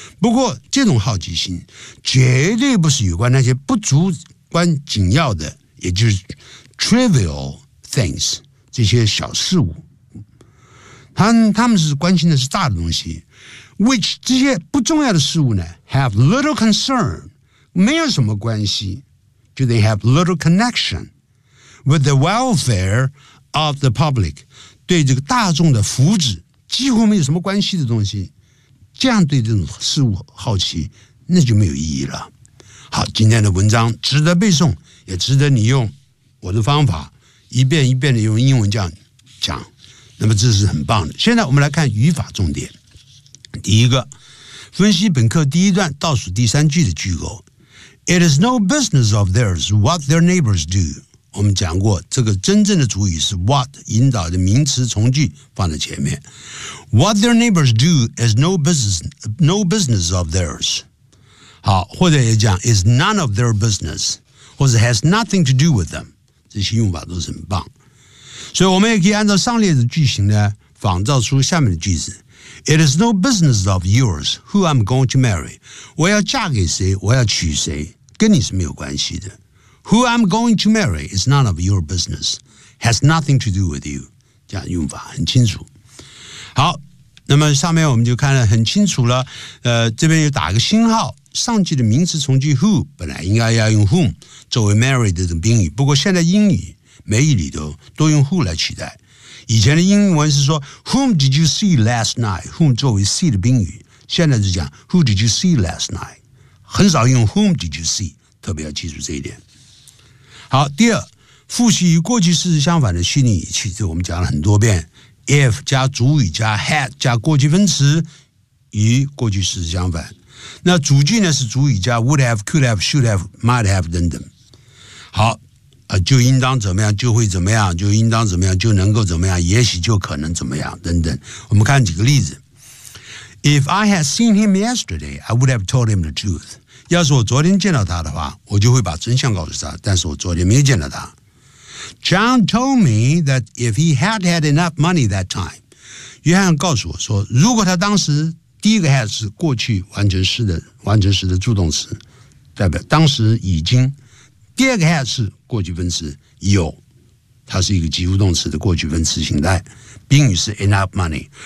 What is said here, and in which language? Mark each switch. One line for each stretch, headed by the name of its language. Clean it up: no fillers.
Chinese: 不过这种好奇心绝对不是有关那些不足关紧要的，也就是
English: trivial things，
Chinese: 这些小事物。他们是关心的是大的东西， which 这些不重要的事物呢
English: have little concern，
Chinese: 没有什么关系。
English: Do they have little connection with the welfare of the public？
Chinese: 对这个大众的福祉几乎没有什么关系的东西，这样对这种事物好奇那就没有意义了。好，今天的文章值得背诵，也值得你用我的方法一遍一遍的用英文这样讲，那么这是很棒的。现在我们来看语法重点。第一个，分析本课第一段倒数第三句的句构。
English: It is no business of theirs what their neighbors do。
Chinese: 我们讲过这个真正的主语是 what， 引导的名词从句放在前面。
English: What their neighbors do is no business of theirs，
Chinese: 好，或者也讲
English: is none of their business， 或者 has nothing to do with them，
Chinese: 这些用法都是很棒。所以我们也可以按照上列的句型呢仿造出下面的句子。
English: It is no business of yours who I'm going to marry，
Chinese: 我要嫁给谁，我要娶谁，跟你是没有关系的。
English: Who I'm going to marry is none of your business. Has nothing to do with you.
Chinese: 这样用法很清楚。好，那么上面我们就看得很清楚了。这边又打个星号，上句的名词从句 who 本来应该要用 whom 作为 marry 的宾语，不过现在英语每一里都用 who 来取代。以前的英文是说
English: whom did you see last night，
Chinese: whom 作为 see 的宾语，现在就讲
English: who did you see last night，
Chinese: 很少用
English: whom did you see，
Chinese: 特别要记住这一点。好，第二，复习与过去事实相反的虚拟语气，这我们讲了很多遍。 If 加主语加 had 加过去分词，与过去事实相反。那主句呢是主语加 would have, could have, should have, might have 等等。好，就应当怎么样，就会怎么样，就应当怎么样，就能够怎么样，也许就可能怎么样等等。我们看几个例子。
English: If I had seen him yesterday, I would have told him the truth.
Chinese: 要是我昨天见到他的话，我就会把真相告诉他，但是我昨天没有见到他。
English: John told me that if he had had enough money that time，
Chinese: 约翰告诉我说，如果他当时，第一个 had 是过去完成时的助动词，代表当时已经，第二个 had 是过去分词有，它是一个及物动词的过去分词形态，宾语是 enough money。